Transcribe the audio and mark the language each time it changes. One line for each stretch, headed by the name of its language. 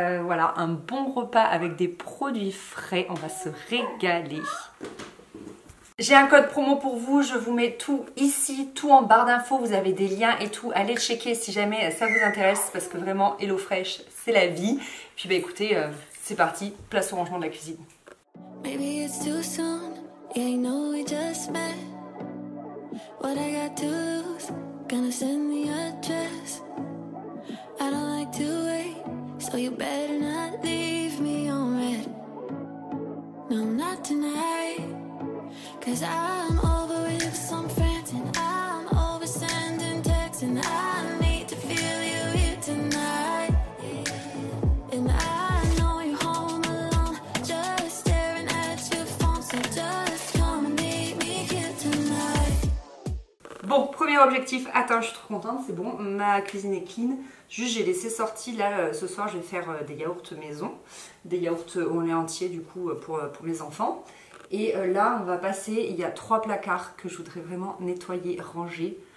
French: Voilà, un bon repas avec des produits frais, on va se régaler. J'ai un code promo pour vous, je vous mets tout ici, tout en barre d'infos, vous avez des liens et tout. Allez checker si jamais ça vous intéresse parce que vraiment HelloFresh, c'est la vie. Puis bah écoutez, c'est parti, place au rangement de la cuisine.
English: Maybe it's too soon, yeah, you know we just met. What I got to lose, gonna send the address. I don't like to wait, so you better not leave me on red. No, not tonight, cause I'm over with some friends and I'm over sending texts and I need to feel you here tonight. And I know you're home alone, just staring at your phone, so just come and meet me here tonight.
French: Bon, premier objectif atteint, je suis trop contente, c'est bon, ma cuisine est clean. Juste j'ai laissé sorti là, ce soir je vais faire des yaourts maison, des yaourts au lait entier du coup pour mes enfants. Et là on va passer, il y a 3 placards que je voudrais vraiment nettoyer, ranger.